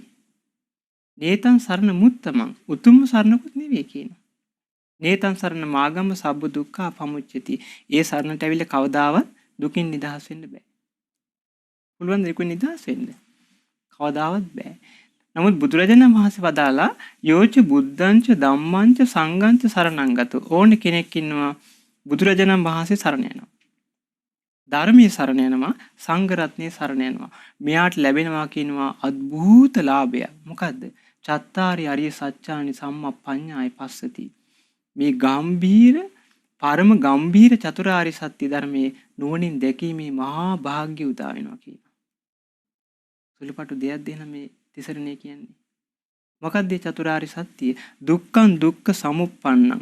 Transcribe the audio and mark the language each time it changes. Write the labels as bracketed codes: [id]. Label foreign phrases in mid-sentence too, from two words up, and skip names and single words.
[pi] නේතං සරණ මුත්තමං, [si] උතුම් සරණකුත් නෙවෙයි කියනවා. [pi] නේතං සරණ මාගම සබ්බ දුක්ඛ පමුච්චති. [si] ඒ සරණට ඇවිල්ලා කවදාවත් දුකින් නිදහස් වෙන්න බෑ. පුළුවන් ද දුකින් නිදහස් වෙන්න? කවදාවත් බෑ. නමුත් බුදුරජාණන් වහන්සේ වදාලා [pi] යෝච බුද්ධංච ධම්මංච සංඝංච සරණංගතෝ. [si] ඕන කෙනෙක් ඉන්නවා බුදුරජාණන් වහන්සේ සරණ යනවා, ධර්මයේ සරණ යනවා, සංඝ රත්නයේ සරණ යනවා. මෙයාට ලැබෙනවා කියනවා අద్භූත ලාභය. මොකද්ද? [pi] චත්තාරි අරිය සත්‍යානි සම්මප්පඤ්ඤාය පස්සති. [si] මේ ගම්බීර පරම ගම්බීර චතුරාර්ය සත්‍ය ධර්මයේ නුවණින් දැකීමේ මහා භාග්‍ය උදා වෙනවා කියනවා. සුළුපටු දෙයක් දෙන මේ තිසරණේ කියන්නේ. මොකක්ද මේ චතුරාර්ය සත්‍ය? [pi] දුක්ඛං දුක්ඛ සමුප්පන්නං.